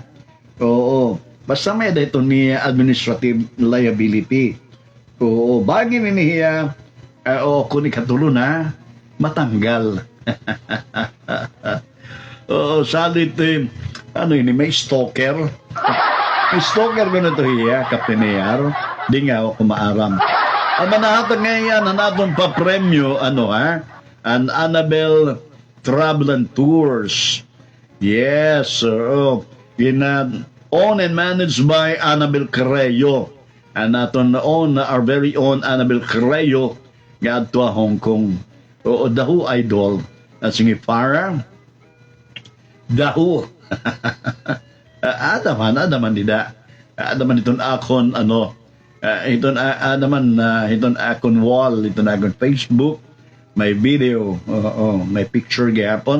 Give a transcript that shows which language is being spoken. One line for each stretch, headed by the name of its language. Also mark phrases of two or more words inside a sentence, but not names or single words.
Waray: Oo, basta may dito ni
English: administrative liability.
Waray: Oo, bagin ini hiya o kung ikatulo na matanggal. Oo, salit ano ini may stalker. Stalker ko na to hiya, Captain AR. Di nga ako kumaaram. Ang manahatag ngayon, ang atong pa-premyo, An Annabelle Travel and Tours.
English: Yes, owned and managed by Annabelle Carreo. And aton our very own Annabelle Carreo,
Waray: nga ato
English: Hong Kong.
Waray: Oo, dahu idol. At sige, Farah, dahu. Adaman nida. Adaman iton akon, iton akon wall, iton akon Facebook, may video, may picture gapon.